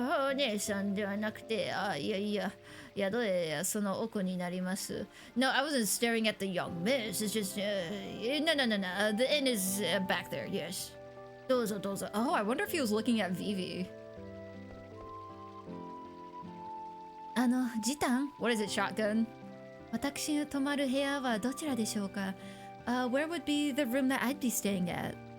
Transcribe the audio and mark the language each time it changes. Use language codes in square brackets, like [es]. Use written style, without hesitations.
[ja] お姉さんではなくていや宿へその奥になります [en] No, I wasn't staring at the young miss. It's just, no. The inn is back there, yes. [ja] どうぞどうぞ [en] Oh, I wonder if he was looking at Vivi. [ja] ジタン [en] What is it, shotgun? [ja] 私が泊まる部屋はどちらでしょうか [en] Where would be the room that I'd be staying at?